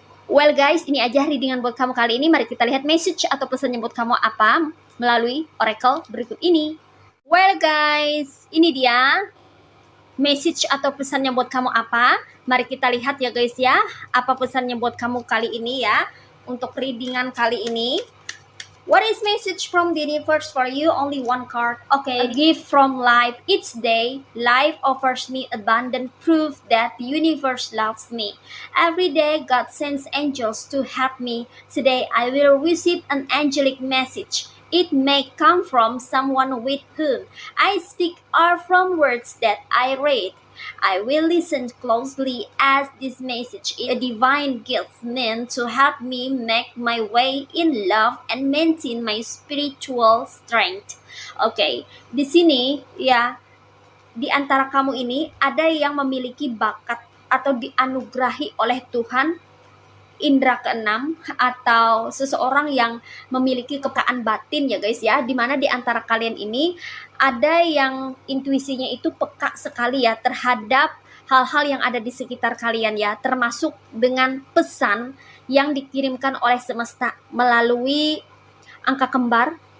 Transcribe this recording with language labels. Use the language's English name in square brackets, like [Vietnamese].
[Indonesian] Well guys, ini aja readingan buat kamu kali ini. Mari kita lihat message atau pesannya buat kamu apa melalui oracle berikut ini. Well guys, ini dia message atau pesannya buat kamu apa. Mari kita lihat ya guys ya, apa pesannya buat kamu kali ini ya, untuk readingan kali ini. [English] What is message from the universe for you? Only one card. Okay, a gift from life. Each day, life offers me abundant proof that the universe loves me. Every day, God sends angels to help me. Today, I will receive an angelic message. It may come from someone with whom I speak or from words that I read. I will listen closely as this message is a divine gift meant to help me make my way in love and maintain my spiritual strength. [Indonesian] Oke, di sini ya, di antara kamu ini ada yang memiliki bakat atau dianugerahi oleh Tuhan indera keenam, atau seseorang yang memiliki kepekaan batin ya guys ya, dimana di antara kalian ini ada yang intuisinya itu peka sekali ya terhadap hal-hal yang ada di sekitar kalian ya, termasuk dengan pesan yang dikirimkan oleh semesta melalui angka kembar,